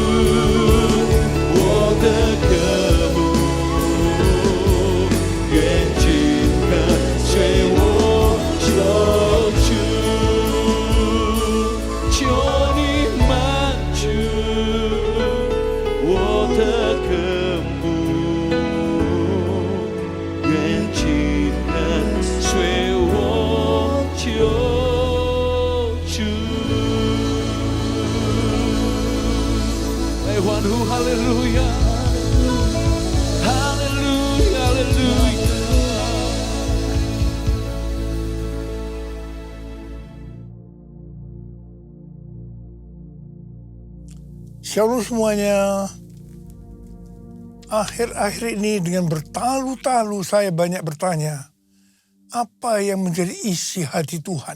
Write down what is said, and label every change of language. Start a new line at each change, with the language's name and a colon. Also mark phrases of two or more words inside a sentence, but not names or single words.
Chinese: 我的渴慕，愿紧跟随我求主，求你满足我的渴慕，愿紧跟随我求主。来欢呼，哈利路亚，哈利路亚，哈利路亚。
Indonesian: Shalom semuanya. Akhir-akhir ini dengan bertalu-talu saya banyak bertanya, apa yang menjadi isi hati Tuhan?